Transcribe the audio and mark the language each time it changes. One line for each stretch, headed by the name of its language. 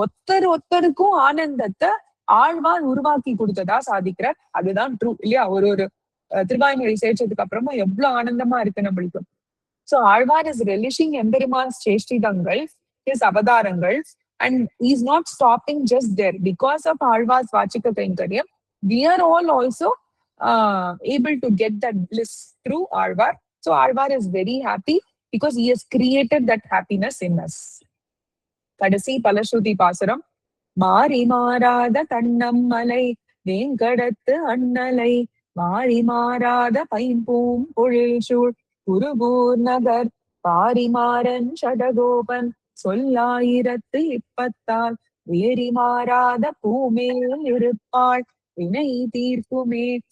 Tamil: ஒருத்தருக்கும் ஆனந்தத்தை ஆழ்வார் உருவாக்கி கொடுத்ததா சாதிக்கிறார். அதுதான் ட்ரூ இல்லையா? ஒரு திருவாய்மொழி சேர்ச்சதுக்கு அப்புறமா எவ்வளவு ஆனந்தமா இருக்கு நம்மளுக்கு.
English: So Alvar is relishing எம்பெருமான்ஸ் சேஷ்டிதங்கள், his அவதாரங்கள், and he's not stopping just there. Because of Alva's Vachika Kainkaryam, we are all also able to get that bliss through Alvar. So Alvar is very happy because he has created that happiness in us.
Tamil: கடைசி பலஸ்ருதி பாசுரம். மாறி மாறாத கண்ணம்மலை வேங்கடத்து அண்ணலை மாறி மாறாத பைம்பூம் பொழில் சூழ் குருகூர் நகர் பாரிமாறன் சடகோபன் சொல்லாயிரத்து இப்பத்தால் வேறி மாறாத பூமேல் இருப்பாள் வினை தீர்க்குமே.